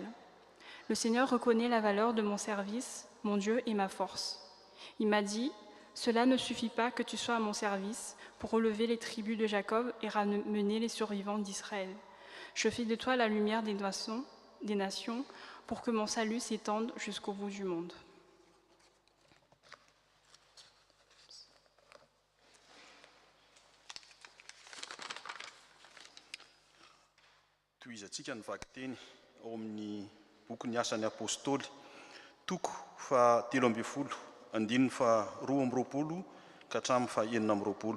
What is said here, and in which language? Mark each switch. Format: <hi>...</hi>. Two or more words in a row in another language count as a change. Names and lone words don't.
<fr>Le Seigneur reconnaît la valeur de mon service, mon Dieu est ma force. Il m'a dit, cela ne suffit pas que tu sois à mon service pour relever les tribus de Jacob et ramener les survivants d'Israël. Je fais de toi la lumière des nations pour que mon salut s'étende jusqu'au bout du monde.</fr> <mg>Toizatsika ny vaky teny ao amin'ny boky ny asan'ny apôstôly toko fa 13 andininy fa 12 ka hatramin'ny fa 19.</mg>